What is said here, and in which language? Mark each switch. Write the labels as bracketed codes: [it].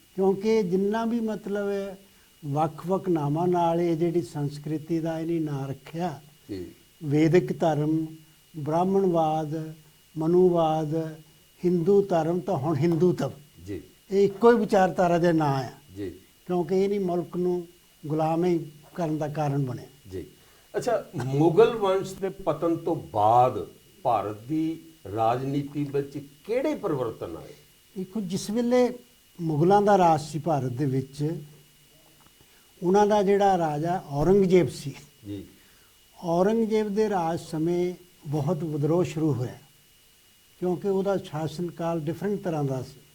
[pa] ਕਿਉਂਕਿ ਜਿੰਨਾ ਵੀ ਮਤਲਬ ਵੱਖ-ਵੱਖ ਨਾਮਾਂ ਨਾਲ ਇਹ ਜਿਹੜੀ ਸੰਸਕ੍ਰਿਤੀ ਦਾ ਇਹਨੇ ਨਾਂ ਰੱਖਿਆ, [hi] जी [pa] ਵੈਦਿਕ ਧਰਮ, ਬ੍ਰਾਹਮਣਵਾਦ, ਮਨੂਵਾਦ, ਹਿੰਦੂ ਧਰਮ, ਤਾਂ ਹੁਣ ਹਿੰਦੂਤਵ, [hi] जी [pa] ਇਹ ਇੱਕੋ ਹੀ ਵਿਚਾਰਧਾਰਾ ਦੇ ਨਾਂ ਆ [hi] जी [pa] ਕਿਉਂਕਿ ਇਹ ਨਹੀਂ ਮੁਲਕ ਨੂੰ ਗੁਲਾਮ ਹੀ ਕਰਨ ਦਾ ਕਾਰਨ ਬਣਿਆ। [hi] जी अच्छा, मुगल वंश के पतन तो बाद भारत की राजनीति [pa] ਵਿੱਚ ਕਿਹੜੇ [hi] परिवर्तन आए? [pa] ਦੇਖੋ ਜਿਸ ਵੇਲੇ ਮੁਗਲਾਂ ਦਾ ਰਾਜ ਸੀ ਭਾਰਤ ਦੇ ਵਿੱਚ, ਉਹਨਾਂ ਦਾ ਜਿਹੜਾ ਰਾਜਾ ਔਰੰਗਜ਼ੇਬ ਸੀ, [hi] जी [pa] ਔਰੰਗਜ਼ੇਬ ਦੇ ਰਾਜ ਸਮੇਂ ਬਹੁਤ ਵਿਦਰੋਹ ਸ਼ੁਰੂ ਹੋਇਆ ਕਿਉਂਕਿ ਉਹਦਾ ਸ਼ਾਸਨ ਕਾਲ ਡਿਫਰੈਂਟ ਤਰ੍ਹਾਂ ਦਾ ਸੀ।